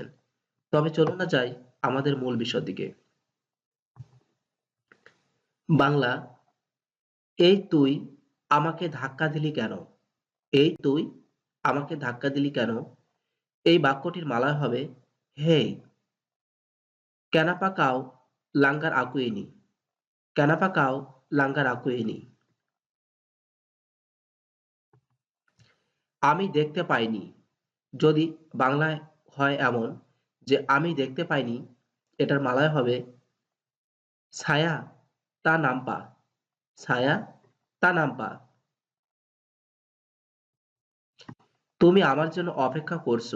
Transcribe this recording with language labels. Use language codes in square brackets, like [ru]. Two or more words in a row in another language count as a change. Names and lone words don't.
[bn] তবে চলুন না যাই আমাদের মূল বিষয়ের দিকে। বাংলা, এই তুই আমাকে ধাক্কা দিলি কেন? এই তুই আমাকে ধাক্কা দিলি কেন? এই বাক্যটির মালয় হবে হেই, [ms] kenapa kau langgar aku ini? Kenapa kau langgar aku ini? [bn] আমি দেখতে পাইনি। যদি বাংলায় হয় এমন যে আমি দেখতে পাইনি, এটার মালয় হবে [ms] saya tak nampak. saya tak nampak. [bn] তুমি আমার জন্য অপেক্ষা করছো।